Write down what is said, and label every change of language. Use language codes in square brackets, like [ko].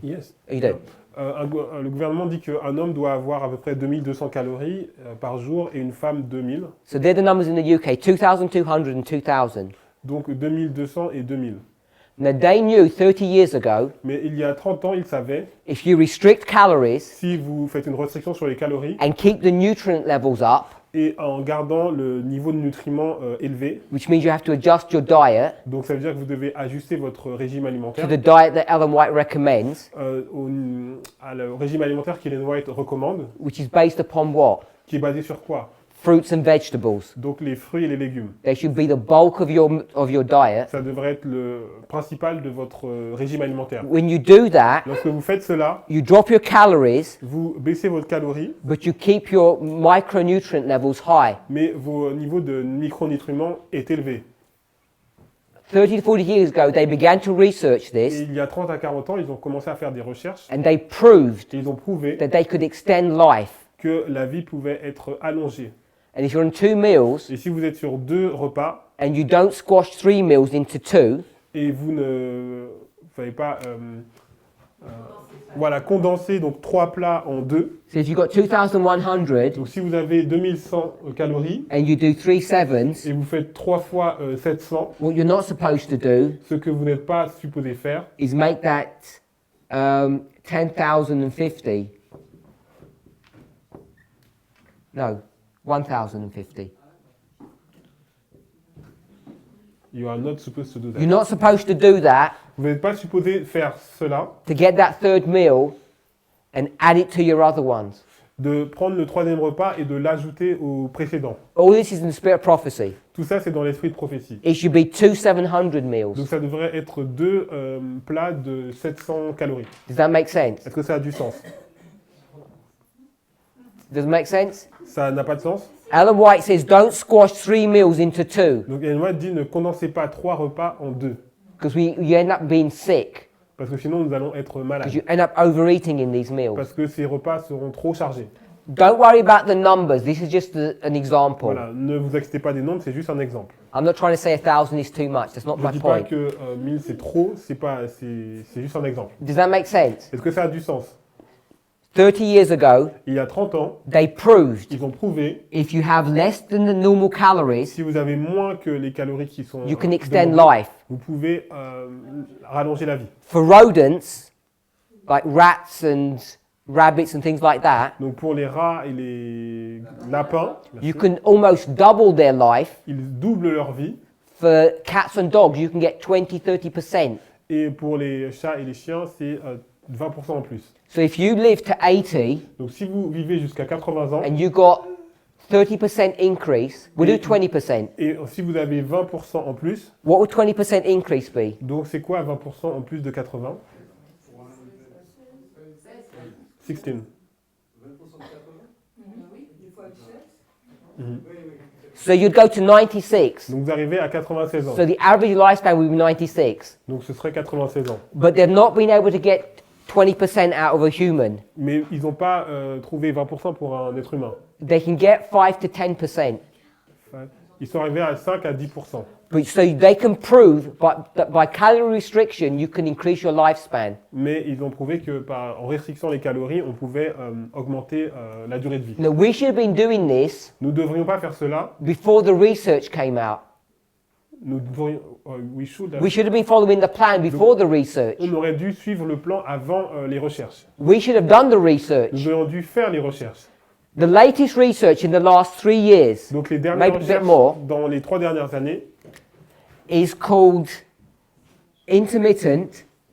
[en] Yes. Oh, you don't. [fr] Le gouvernement dit qu'un homme doit avoir à peu près 2200 calories par jour et une femme 2000. [en] So they're the numbers in the UK, 2,200 and 2,000. [fr] Donc 2200 et 2000. [en] Now they knew 30 years ago, [fr] Mais il y a 30 ans, ils savaient, [en] if you restrict calories [fr] si vous faites une restriction sur les calories [en] and keep the nutrient levels up, [fr] et en gardant le niveau de nutriments élevé, [en] which means you have to adjust your diet [fr] donc ça veut dire que vous devez ajuster votre régime [en] to [fr] alimentaire [en] the diet that Ellen White recommends, [fr] au régime alimentaire qu'Ellen White recommande, [en] which is based upon what? [fr] qui est basé sur quoi? [en] Fruits and vegetables. [fr] Donc les fruits et les légumes. [en] They should be the bulk of your diet. [fr] Ça devrait être le principal de votre régime alimentaire. [en] When you do that, [fr] Lorsque vous faites cela, [en] you drop your calories, [fr] vous baissez votre calorie, [en] but you keep your micronutrient levels high. [fr] mais vos niveaux de micronutriments est élevé. [en] 30 to 40 years ago, they began to research [fr] Et [en] this, [fr] il y a 30 à 40 ans, ils ont commencé à faire des recherches [en] and they proved [fr] et ils ont prouvé [en] that they could extend life. [fr] que la vie pouvait être allongée. [en] And if you're on 2 meals [fr] Et si vous êtes sur 2 repas [en] and you don't squash 3 meals into 2, [fr] et vous ne fallait pas condenser donc 3 plats en 2, [en] so if you've got 2,100 [fr] donc si vous avez 2100 calories [en] and you do 3 sevens, [fr] et vous faites 3 fois 700, [en] what you're not supposed to do [fr] ce que vous n'êtes pas supposé faire, [en] is make that 10,050. No, 1,050. you are not supposed to do that. You're not supposed to do that [fr] Vous n'êtes pas supposé faire cela, [en] to get that third meal and add it to your other ones. [fr] de prendre le 3e repas et de l'ajouter au précédent. [en] All this is in the spirit of prophecy. [fr] Tout ça, c'est dans l'esprit de prophétie. [en] It should be 2 700 [fr] Donc [en] meals. [fr] ça devrait être 2 plats de 700 calories. [en] Does that make sense? [fr] Est-ce que ça a du sens? [en] Does it make sense? [fr] Ça n'a pas de sens? [en] Ellen White says don't squash 3 meals into 2 [fr] Donc Ellen White dit ne condensez pas 3 repas en 2. [en] because you end up being sick [fr] Parce que sinon nous allons être [en] because [fr] malades. [en] you end up overeating in these meals. [fr] Parce que ces repas seront trop chargés. [en] Don't worry about the numbers. This is just an example. [fr] Voilà, ne vous inquiétez pas des nombres, c'est juste un exemple. [en] I'm not trying to say 1,000 is too much. That's not [fr] Je ne [en] my [fr] dis pas [en] point. [fr] que 1000 c'est trop, c'est juste un exemple. [en] Does that make sense? [fr] Est-ce que ça a du sens? [en] 30 years ago, [fr] Il y a 30 ans, [en] they proved [fr] ils ont prouvé [en] if you have less than the normal calories, [fr] si vous avez moins que les calories qui sont [en] you can extend [fr] demandées, [en] life. [fr] vous pouvez rallonger la vie. [en] For rodents, like rats and rabbits and things like that, [fr] Donc pour les rats et les lapins, [en] you can almost double their life. [fr] ils doublent leur vie. [en] For cats and dogs, you can get 20-30%. [fr] Et pour les chats et les chiens, c'est 20% en plus. [en] So if you live to 80 [fr] Donc si vous vivez jusqu'à 80 ans [en] and you got 30% increase, we'll do 20%. [fr] Et si vous avez 20% en plus, [en] What would 20% increase be? [fr] donc c'est quoi 20% en plus de 80? [en] 16. [fr] 20% de 80? Oui, une fois 16. Mhm. Oui, oui. [en] So you'd go to 96. [fr] Donc vous arrivez à 96 ans. [en] So the average lifespan would be 96. [fr] Donc ce serait 96 ans. [en] But they've not been able to get 20% out of a human. [fr] Mais ils n'ont pas trouvé 20% pour un être humain. [en] They can get 5 to 10%. [fr] Ils sont arrivés à 5 à 10%. [en] But so they can prove that by calorie restriction, you can increase your lifespan. [fr] Mais ils ont prouvé que en restrictant les calories, on pouvait augmenter la durée de vie. [en] Now, we should have been doing this [fr] Nous ne devrions pas faire cela. [en] before the research came out. [fr] Nous devrions, [en] we should have- We should have been following the plan before the research. [fr] on aurait dû suivre le plan avant les recherches. [en] We should have done the research. [fr] Nous aurions dû faire les recherches. [en] The latest research in the last 3 years [fr] Donc les dernières [en] Maybe a bit [fr] recherches [en] more. [fr] dans les 3 dernières années, [en] is called intermittent.